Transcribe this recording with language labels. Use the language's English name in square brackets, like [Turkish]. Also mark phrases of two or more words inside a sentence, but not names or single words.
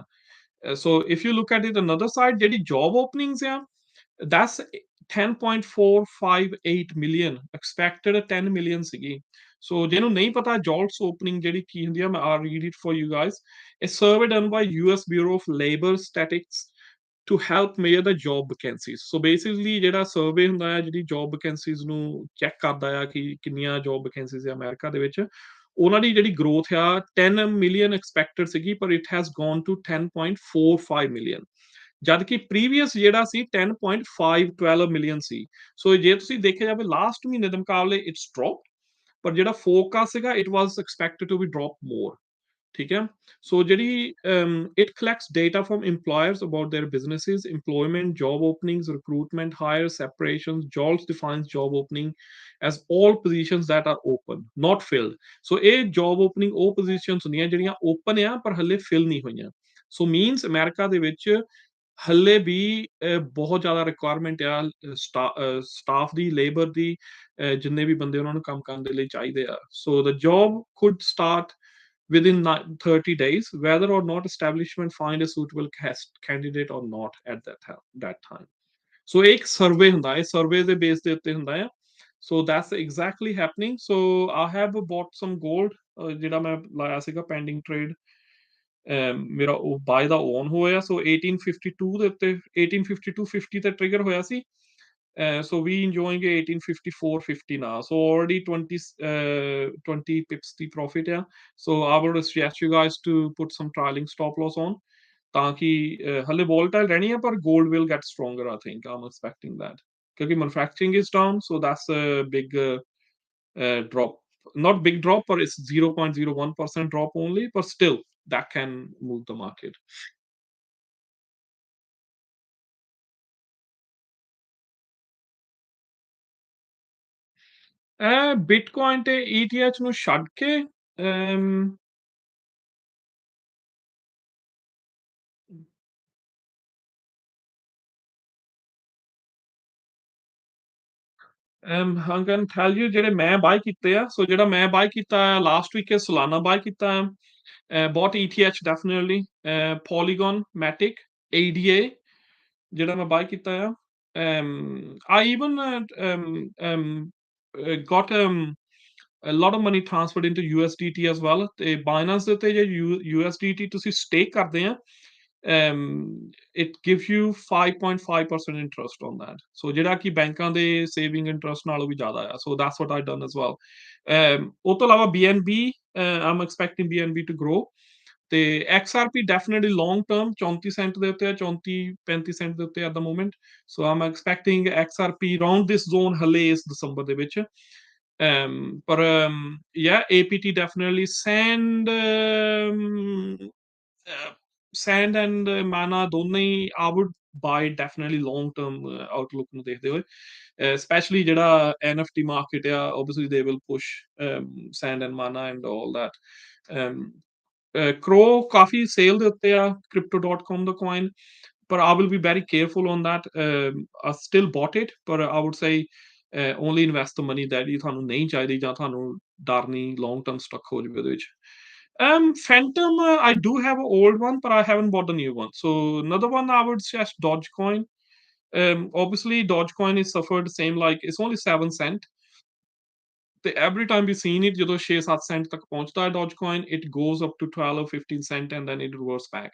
[English] So if you look at it another side, ਜਿਹੜੀ job openings ਆ, that's 10.458 million, expected 10 million ਸੀਗੀ। [Punjabi] ਸੋ ਜਿਹਨੂੰ ਨਹੀਂ ਪਤਾ ਜੌਲਟਸ ਓਪਨਿੰਗ ਜਿਹੜੀ ਕੀ ਹੁੰਦੀ ਆ, ਮੈਂ [English] I'll read it for you guys. A survey done by US Bureau of Labor Statistics to help measure the job vacancies. So basically [Punjabi] ਜਿਹੜਾ ਸਰਵੇ ਹੁੰਦਾ ਹੈ, ਜਿਹੜੀ [English] job vacancies [Punjabi] ਨੂੰ ਚੈੱਕ ਕਰਦਾ ਆ ਕਿ ਕਿੰਨੀਆਂ [English] job vacancies [Punjabi] ਆ ਅਮਰੀਕਾ ਦੇ ਵਿੱਚ, ਉਹਨਾਂ ਦੀ ਜਿਹੜੀ growth ਆ 10 million expected ਸੀਗੀ, ਪਰ [English] it has gone to 10.45 million, [Punjabi] ਜਦ ਕਿ ਪ੍ਰੀਵੀਅਸ ਜਿਹੜਾ ਸੀ 10.512 ਮਿਲੀਅਨ ਸੀ। ਸੋ ਜੇ ਤੁਸੀਂ ਦੇਖਿਆ ਜਾਵੇ ਲਾਸਟ ਮਹੀਨੇ ਦੇ ਮੁਕਾਬਲੇ [English] it's drop, [Punjabi] ਪਰ ਜਿਹੜਾ ਫੋਰਕਾਸਟ ਸੀਗਾ [English] it was expected to be drop more. [Punjabi] ਠੀਕ ਹੈ। [English] ਸੋ ਜਿਹੜੀ it collects data from employers about their businesses, employment, job openings, recruitment, hires, separations. JOLTS defines job opening as all positions that are open, not filled. [Punjabi] So ਇਹ [English] job opening [Punjabi] ਉਹ positions ਹੁੰਦੀਆਂ ਜਿਹੜੀਆਂ open ਆ ਪਰ ਹਲੇ fill ਨਹੀਂ ਹੋਈਆਂ। [English] so means [Punjabi] ਅਮਰੀਕਾ ਦੇ ਵਿੱਚ ਹੱਲੇ ਵੀ ਬਹੁਤ ਜ਼ਿਆਦਾ ਰਿਕੁਆਇਰਮੈਂਟ ਆ ਸਟਾਫ ਦੀ, ਲੇਬਰ ਦੀ, ਜਿੰਨੇ ਵੀ ਬੰਦੇ ਉਹਨਾਂ ਨੂੰ ਕੰਮ ਕਰਨ ਦੇ ਲਈ ਚਾਹੀਦੇ ਆ। [English] so the job could start within 30 days, whether or not establishment find a suitable candidate or not at that time. [Punjabi] ਸੋ ਇਹ ਇੱਕ ਸਰਵੇ ਹੁੰਦਾ ਹੈ, ਸਰਵੇ ਦੇ ਬੇਸ ਦੇ ਉੱਤੇ ਹੁੰਦਾ ਆ। [English] so that's exactly happening. so I have bought some gold, [Punjabi] ਜਿਹੜਾ ਮੈਂ ਲਾਇਆ ਸੀਗਾ [English] pending trade, [Punjabi] ਮੇਰਾ ਉਹ ਬਾਏ ਦਾ ਓਨ ਹੋਇਆ। ਸੋ 1852 ਦੇ ਉੱਤੇ 1852.50 ਤੇ ਟ੍ਰਿਗਰ ਹੋਇਆ ਸੀ। [English] So we enjoying a 1854.50 now. So already 20 pips the profit, yeah. So I would suggest you guys to put some trailing stop loss on, [Punjabi] ਤਾਂ ਕਿ ਹਲੇ [English] volatile [Punjabi] ਰਹਿਣੀ ਹੈ, ਪਰ [English] gold will get stronger, I think I'm expecting that, ਕਿਉਂਕਿ manufacturing is down, so that's a big drop. Not big drop, but it's 0.01% drop only, but still that can move the market. [Punjabi] ਬਿਟਕੋਇਨ ਤੇ ETH ਨੂੰ ਛੱਡ ਕੇ, [English] I'm gonna tell you [Punjabi] ਜਿਹੜੇ ਮੈਂ ਬਾਏ ਕੀਤੇ ਆ। ਸੋ ਜਿਹੜਾ ਮੈਂ ਬਾਏ ਕੀਤਾ [English] last week [Punjabi] ਸੋਲਾਨਾ ਬਾਏ ਕੀਤਾ, [English] bought ETH definitely, Polygon, Matic, [Punjabi] ADA ਜਿਹੜਾ ਮੈਂ ਬਾਏ ਕੀਤਾ ਆ। [English] I even got a lot of money transferred into USDT as well, [Punjabi] ਤੇ Binance ਦੇ ਉੱਤੇ ਜੇ USDT ਤੁਸੀਂ stake ਕਰਦੇ ਆ, [English] it gives you 5.5% interest on that, so [Punjabi] ਜਿਹੜਾ ਕਿ ਬੈਂਕਾਂ ਦੇ [English] saving interest [Punjabi] ਨਾਲੋਂ ਵੀ ਜ਼ਿਆਦਾ ਆ। [English] So that's what I've done as well. [Punjabi] ਉਹ ਤੋਂ ਇਲਾਵਾ [English] BNB, I'm expecting BNB to grow, [Punjabi] ਤੇ XRP [English] definitely long term [Punjabi] 34 ਸੈਂਟ ਦੇ ਉੱਤੇ ਆ, 34-35 ਸੈਂਟ ਦੇ ਉੱਤੇ [English] at the moment. so I'm expecting XRP around this zone [Punjabi] ਹਲੇ ਇਸ ਦਸੰਬਰ ਦੇ ਵਿੱਚ। [English] ਪਰ yeah, APT definitely, sand and mana [Punjabi] ਦੋਨੇ ਹੀ [English] I would buy definitely long term outlook [Punjabi] ਨੂੰ ਦੇਖਦੇ ਹੋਏ, [English] especially ਜਿਹੜਾ NFT market ਆ, obviously they will push sand and mana and all that. Crow [Punjabi] ਕਾਫੀ ਸੇਲ ਦੇ ਉੱਤੇ ਆ, [English] crypto.com ਦਾ coin, but I will be very careful on that. I still bought it, but I would say only invest the money that [Punjabi] ਹੀ ਤੁਹਾਨੂੰ ਨਹੀਂ ਚਾਹੀਦੀ, ਜਾਂ ਤੁਹਾਨੂੰ ਡਰ ਨਹੀਂ [English] long term stuck [Punjabi] ਹੋ ਜਾਵੇ ਉਹਦੇ ਵਿੱਚ। [English] Phantom, I do have an old one, but I haven't bought the new one. So another one I would suggest Dogecoin. Obviously Dogecoin is suffered the same, like it's only 7 cent, ਤੇ every time we seen it, [Punjabi] ਜਦੋਂ 6-7 ਸੈਂਟ ਤੱਕ ਪਹੁੰਚਦਾ ਹੈ [English] Dogecoin, it goes up to 12 or 15 cent and then it reverts back.